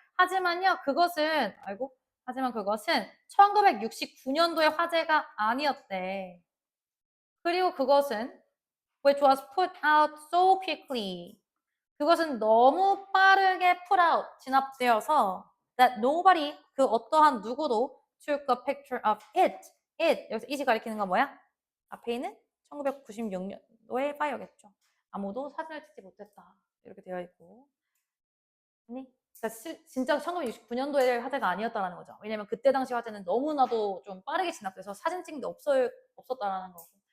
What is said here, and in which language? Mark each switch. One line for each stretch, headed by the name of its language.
Korean: 하지만요 그것은 하지만 그것은 1969년도의 화재가 아니었대. 그리고 그것은
English: which was put out so quickly.
Korean: 그것은 너무 빠르게
English: put out,
Korean: 진압되어서
English: that nobody,
Korean: 그 어떠한 누구도
English: took a picture of it.
Korean: 여기서 it이 가리키는 건 뭐야? 앞에 있는 1996년도의 파이어겠죠. 아무도 사진을 찍지 못했다. 이렇게 되어 있고. 아니, 그러니까 진짜 1969년도의 화재가 아니었다는 거죠. 왜냐면 그때 당시 화재는 너무나도 좀 빠르게 진압돼서 사진 찍는 게 없었다라는 거고.